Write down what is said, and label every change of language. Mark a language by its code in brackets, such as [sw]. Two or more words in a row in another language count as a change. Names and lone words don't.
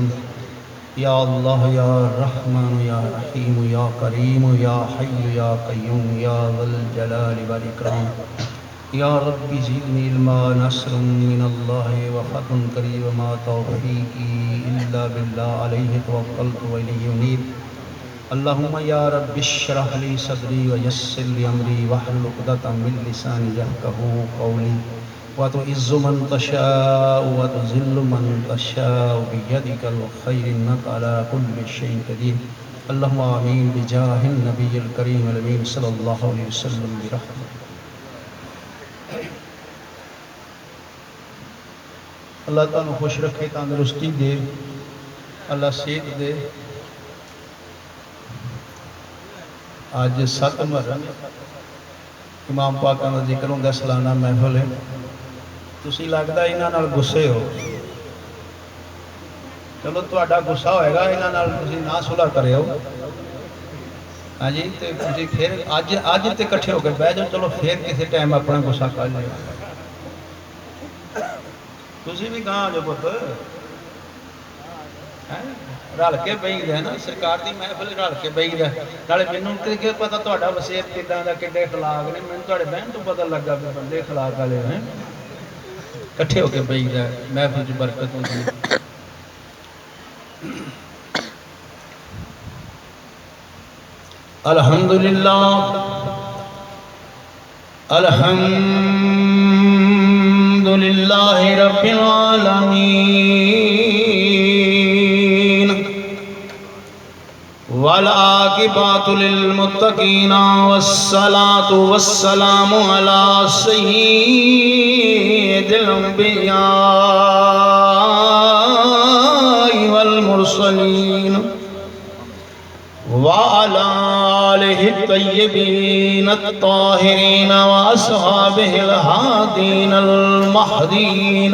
[ar] یا اللہ یا رحمن یا رحیم یا کریم یا حی یا قیوم یا ذا الجلال والاکرام۔ یا رب زدنی علما نصر من اللہ وفتح قریب ما توفیقی الا باللہ علیہ توکلت والیہ انیب۔ اللہم یا رب اشرح لی صدری ویسر لی امری واحلل عقدۃ من لسانی یفقہوا قولی۔ وتعز من تشاء وتذل من تشاء بیدک الخیر انک علی کل شیء قدیر۔ اللہم آمین بجاہ النبی الکریم الامین صلی اللہ علیہ وسلم برحمتہ۔ [pa] اللہ تعالیٰ خوش رکھے، تندرستی دے، اللہ صحت دے۔ آج 7 محرم امام پاکاں دا ذکر ہوندا، سالانہ محفل ہے۔ تسی لگدا انہاں نال غصے ہو، چلو تہاڈا غصہ ہوئے گا، انہاں نال تسی نہ صلح کریو، ہاں جی، تے تسی پھر اج تے کٹھے ہو کے بیٹھ جاؤ، چلو پھر کسی ٹائم اپنا غصہ کر لیو۔ تسی بھی کہاں جو پتہ رل کے بہی دے نا، سرکار دی محفل رل کے بہی دے، نالے مینوں کہ پتہ تہاڈا وصیت کداں دا، کڈے اخلاق نے، مینوں تہاڈے بہن تو پتہ لگا کہ بندے اخلاق والے ہیں، کٹھے ہو کے بہی دے، محفل وچ برکت ہوندی ہے۔ [ar] الحمدللہ الحمدللہ رب العالمین والعاقبۃ للمتقین والصلاة والسلام علی سید الانبیاء والمرسلین وعلى آلہ الطیبین الطاہرین واصحابہ الہادین المہدین۔